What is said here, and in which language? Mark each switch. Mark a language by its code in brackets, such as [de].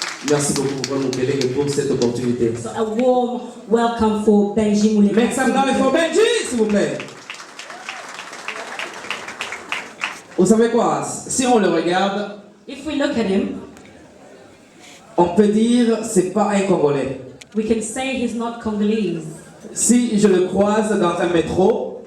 [fr] Merci beaucoup Popol Mukelenge pour cette opportunité. [en] So a warm welcome for Benji Mukelenge. Make some noise for Benji, [fr] s'il vous plaît. Vous savez quoi? Si on le regarde, [en] if we look at him, [fr] on peut dire c'est pas un Congolais. [en] We can say he's not Congolese. [fr] Si je le croise dans un métro,